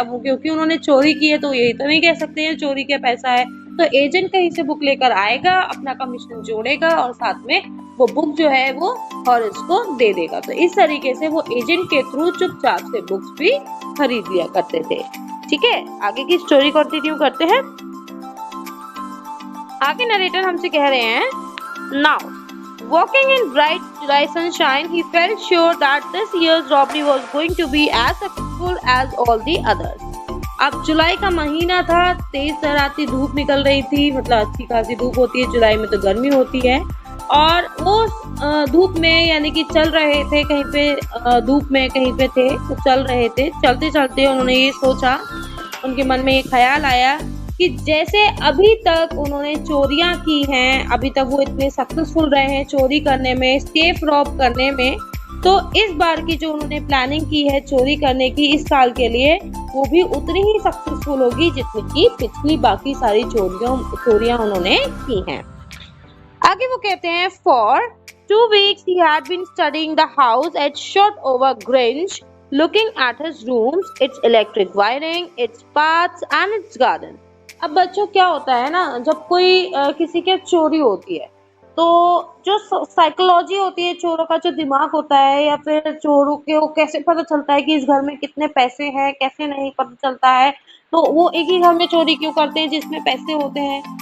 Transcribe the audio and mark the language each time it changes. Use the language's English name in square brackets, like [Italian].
[Hindi] अब क्योंकि उन्होंने चोरी की है तो यही तो नहीं कह सकते हैं चोरी का पैसा है, तो एजेंट कहीं से बुक लेकर आएगा, अपना कमीशन जोड़ेगा और साथ में वो बुक जो है वो हॉरेस को दे देगा। तो इस तरीके से वो एजेंट के थ्रू चुपचाप से बुक्स भी खरीद लिया करते थे। ठीक है, आगे की स्टोरी कंटिन्यू करते हैं। आगे नरेटर हमसे कह रहे हैं, [English] Now walking in bright July sunshine, he felt sure that this year's robbery was going to be as successful as all the others. [Hindi] अब जुलाई का महीना था, तेज तराती धूप निकल रही थी, मतलब अच्छी खासी धूप होती है, जुलाई में तो गर्मी होती है। और वो धूप में यानी कि चल रहे थे, कहीं पे धूप में कहीं पे थे, तो चल रहे थे। चलते चलते उन्होंने ये सोचा, उनके मन में ये ख्याल आया कि जैसे अभी तक उन्होंने चोरियां की हैं, अभी तक वो इतने सक्सेसफुल रहे हैं चोरी करने में, सेफ रॉब करने में, तो इस बार की जो उन्होंने प्लानिंग की है चोरी करने की इस साल के लिए, वो भी उतनी ही सक्सेसफुल होगी जितनी की पिछली बाकी सारी चोरियां उन्होंने की हैं। आगे वो कहते हैं, [English] For 2 weeks he had been studying the house at Shotover Grange, looking at his rooms, its electric wiring, its paths and its garden. [Hindi] अब बच्चों क्या होता है ना, जब कोई किसी के चोरी होती है तो जो साइकोलॉजी होती है, चोरों का जो दिमाग होता है, या फिर चोरों को कैसे पता चलता है कि इस घर में कितने पैसे हैं, कैसे नहीं पता चलता है, तो वो एक ही घर में चोरी क्यों करते हैं जिसमें पैसे होते हैं।